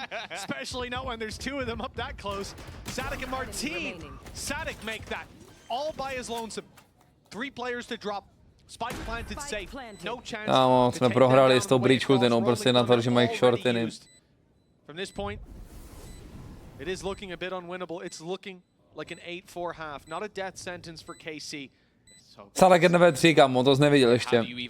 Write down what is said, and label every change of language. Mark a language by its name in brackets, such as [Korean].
[English] Especially not when there's two of them up that close. Sadic and Marteen. Sadic make that all by his lonesome. 3 players to drop. Spike planted safe. No chance. [Czech] Kámo, jsme prohráli s tou bridge ultinou, prostě na to, že mají shortiny. [English] From this point, it is looking a bit unwinnable. It's looking like an 8-4 half. Not a death sentence for KC. [Czech] Sadek 1v3, kámo, to jsi neviděl ještě.